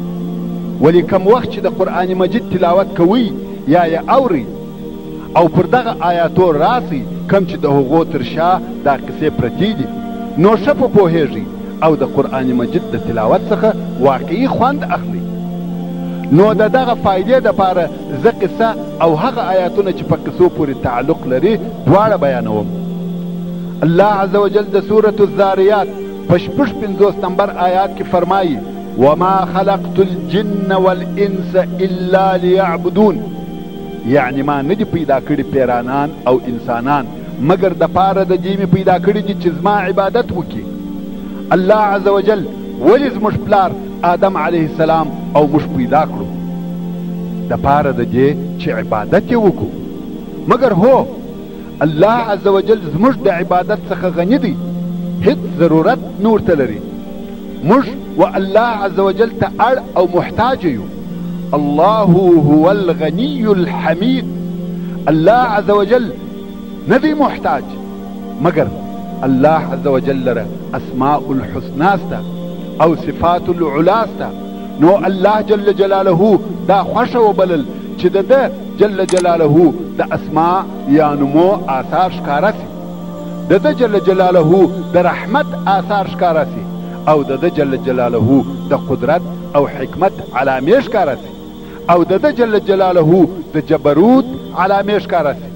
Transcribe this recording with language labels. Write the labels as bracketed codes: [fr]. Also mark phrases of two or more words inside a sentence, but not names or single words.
[ps] ولی کم وخت چې د قرآن مجید تلاوت کوئ یا یې اورئ او پر دغه آیاتو راسئ کم چې د هغو تر شا دا قصې پرتې دي، نو ښه په پوهېږئ او د قرآن مجید د تلاوت څخه واقعي خوند اخلئ. نو د دغه فایدې دپاره زه قصه او هغه آیاتونه چې په قصو پورې تعلق لري دواړه بیانوم. الله [ar] عز وجل [ps] د سورة الذاریات په 55 نمبر آیات کې فرمایي [ar] وما خلقت الجن والانس الا لیعبدون، [ps] یعنی ما ندی پیدا کړي پیرانان او انسانان مگر د پاره د دې مې پیدا کړي دي چې زما عبادت وکړي. الله [ar] عز وجل [ps] ولې زموږ پلار آدم [ar] علیه السلام [ps] او موږ پیدا کړو؟ د پاره د دې چې عبادت یې وکړو. مگر هو الله [ar] عز وجل [ps] زموږ د عبادت څخه غني دی، هیڅ ضرورت نور ته لري. موږ و الله [ar] عز وجل [ps] ته اړ او محتاج یو. [ar] الله هو الغني الحمید. [ps] الله [ar] عز وجل [ps] ندی محتاج، مگر الله عز وجل لره [ar] اسماء الحسنا [ps] سته او [ar] صفات العلا [ps] سته. نو الله [ar] جل جلاله [ps] دا خوښه وبلل چې د ده [ar] جل جلاله [ps] د اسماء یا نمو آثار ښکاره سي، د ده [ar] جل جلاله [ps] د رحمت آثار ښکاره سي، او د ده [ar] جل جلاله [ps] د قدرت او حکمت علامې ښکاره سي، او د ده جل جلاله د جبروت علامې ښکاره سي.